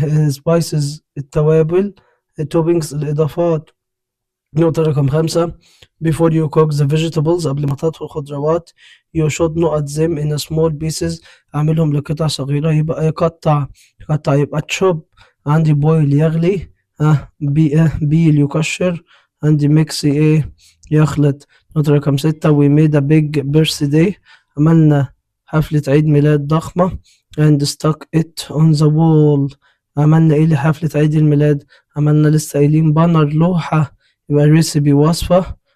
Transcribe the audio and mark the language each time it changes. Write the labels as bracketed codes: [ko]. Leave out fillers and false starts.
[ar] spices التوابل. toppings الإضافات. نقطة رقم 5 [en] before you cook the vegetables [ar] قبل ما تطهي الخضروات [en] you should not them in small pieces [ar] أعملهم لقطع صغيرة يبقى يقطع يبقى chop. عندي boil يغلي بيل يكشر. عندي mix يخلط. نقطة رقم 6 [en] we made a big birthday [ar] عملنا حفلة عيد ميلاد ضخمة [en] and stuck it on the wall [ar] عملنا لحفلة عيد الميلاد عملنا لسه قايلين بانر لوحة يبقى recipe وصفة.